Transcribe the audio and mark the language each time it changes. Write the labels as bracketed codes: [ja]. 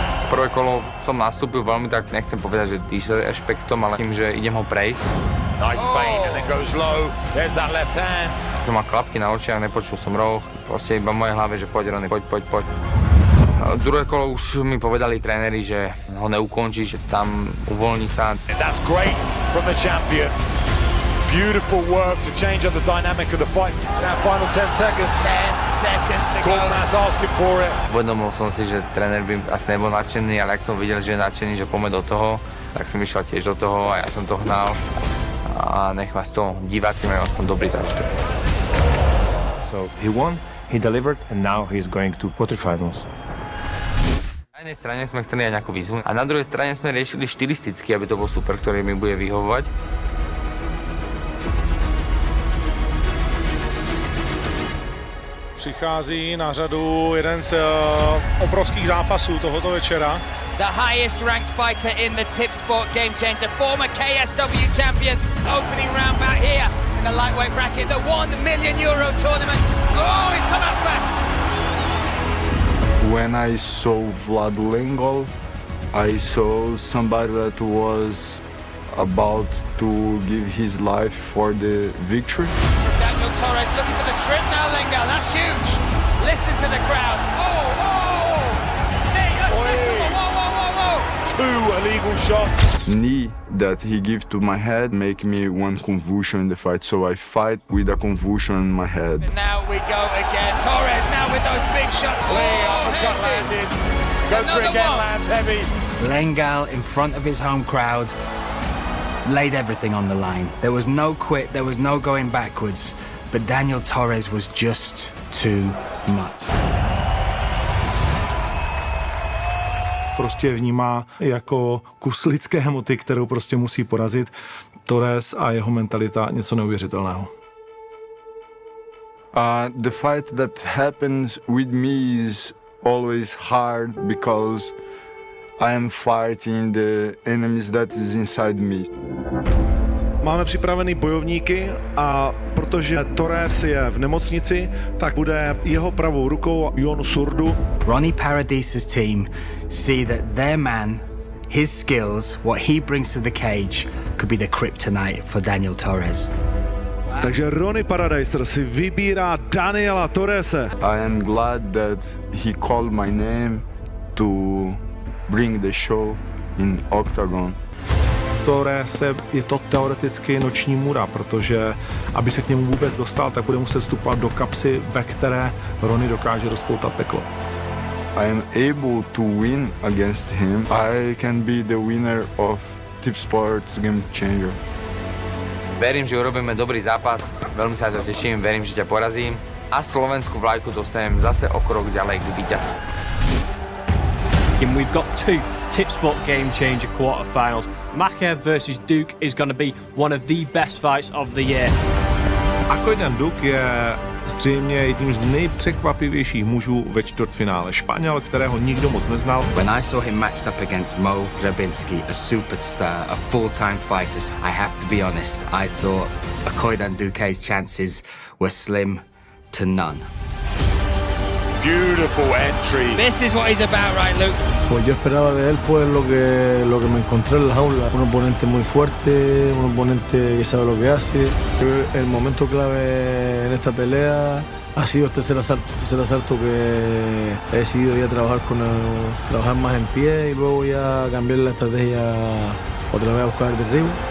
[sk] Prvé kolo som nastúpil veľmi tak, nechcem povedať, že disrešpektom, ale tým, že idem ho prejsť. [en] Nice feint and then goes low. There's that left hand. [sk] Som mal klapky na očiach, nepočul som roh, proste iba v mojej hlave, že poď Ronny, poď. Druhé kolo už mi povedali tréneri, že ho neukončí, že tam uvoľní sa. [en] And that's great from the champion. Beautiful work to change up the dynamic of the fight. Now final 10 seconds. 10 seconds to go. Corner's asking for it. [sk] Uvedomil som si, že tréner by asi nebol nadšený, ale ak som videl, že je nadšený, že poďme do toho, tak som išiel tiež do toho a ja som to hnal. A nech ma z toho diváci majú aspoň dobrý zážitok. [en] So he won, he delivered, and now he's going to quarterfinals. [sk] Na jednej strane sme chceli aj nejakú výzvu a na druhej strane sme riešili štilisticky, aby to bol super, ktorý mi bude vyhovovať. [cs] Přichází na řadu jeden z obrovských zápasů tohoto večera. [en] The highest ranked fighter in the Tipsport GameChanger, former KSW champion, opening round back here in the lightweight bracket, the €1 million tournament. Oh, he's come out fast. When I saw Vlad Lengol, I saw somebody that was about to give his life for the victory. Daniel Torres looking for the trip now, Lengal, that's huge. Listen to the crowd. Oh! Hey, whoa. Two illegal shots. Knee that he gave to my head make me one convulsion in the fight, so I fight with a convulsion in my head. And now we go again. Torres now with those big shots. Uppercut landed. Go for it again, lands heavy. Lengal in front of his home crowd laid everything on the line. There was no quit, there was no going backwards, but Daniel Torres was just too much. [cs] Prostě vnímá jako kus lidské hmoty, kterou prostě musí porazit. Torres a jeho mentalita něco neuvěřitelného. [en] The fight that happens with me is always hard because I am fighting the enemies that is inside me. [cs] Máme připravený bojovníky a protože Torres je v nemocnici, tak bude jeho pravou rukou Jon Surdu. [en] Ronnie Paradise's team see that their man, his skills, what he brings to the cage could be the kryptonite for Daniel Torres. [cs] Takže Ronnie Paradiser si vybírá Daniela Torrese. [en] I am glad that he called my name to bring the show in Oktagon. [cs] Torres je to teoreticky noční můra, protože aby se k němu vůbec dostal, tak bude muset vstupovat do kapsy, ve které Ronnie dokáže rozpoutat peklo. [en] I am able to win against him. I can be the winner of Tipsport GAMECHANGER. [sk] Verím, že urobíme dobrý zápas, veľmi sa to teším, verím, že ťa porazím a slovenskú vlajku dostanem zase o krok ďalej k víťazstvu. [en] And we've got two Tipsport GameChanger quarterfinals. Makhachev versus Duke is going to be one of the best fights of the year. [cs] Oktagon Duke je zřejmě jedním z nejpřekvapivějších mužů ve čtvrtfinále. Španěl, kterého nikdo moc neznal. [en] When I saw him matched up against Mo Grabinski, a superstar, a full-time fighter, I have to be honest, I thought Oktagon Duke's chances were slim to none. Beautiful entry. This is what he's about, right, Luke? [es] Pues yo esperaba de él pues lo que me encontré en la jaula, un oponente muy fuerte, un oponente que sabe lo que hace. El momento clave en esta pelea ha sido el tercer asalto que he decidido ya trabajar más en pie y luego ya cambiar la estrategia otra vez a buscar el derribo.